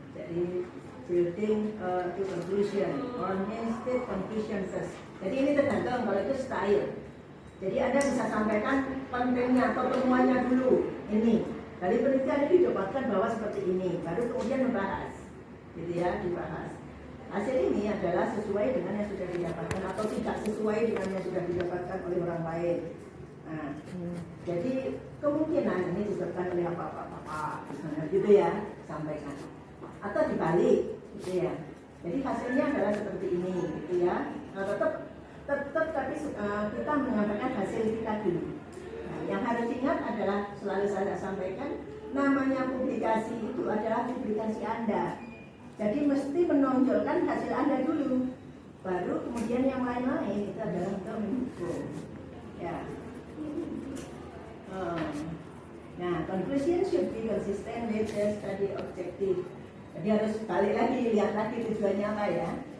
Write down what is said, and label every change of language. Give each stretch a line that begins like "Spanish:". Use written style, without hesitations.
Indonesian: Jadi
English: building to conclusion or main state conclusion first.
Indonesian: Jadi ini tergantung kalau itu style. Jadi Anda bisa sampaikan kontennya atau temuannya dulu. Ini dari penelitian ini didapatkan bahwa seperti ini, baru kemudian membahas, gitu ya, dibahas. Hasil ini adalah sesuai dengan yang sudah didapatkan atau tidak sesuai dengan yang sudah didapatkan oleh orang lain. Nah, jadi kemungkinan ini disebabkan oleh apa-apa, misalnya gitu ya, sampaikan. Atau dibalik, gitu ya. Jadi hasilnya adalah seperti ini, gitu ya. Nah, tetap tapi kita menyampaikan hasil kita dulu. Nah, yang harus diingat adalah selalu saya sampaikan, namanya publikasi itu adalah publikasi Anda. Jadi mesti menonjolkan hasil Anda dulu, baru kemudian yang lain-lain itu adalah untuk mendukung. Ya. Nah,
English: conclusion should be consistent with the study objective.
Indonesian: Jadi harus balik lagi, lihat lagi tujuannya apa ya.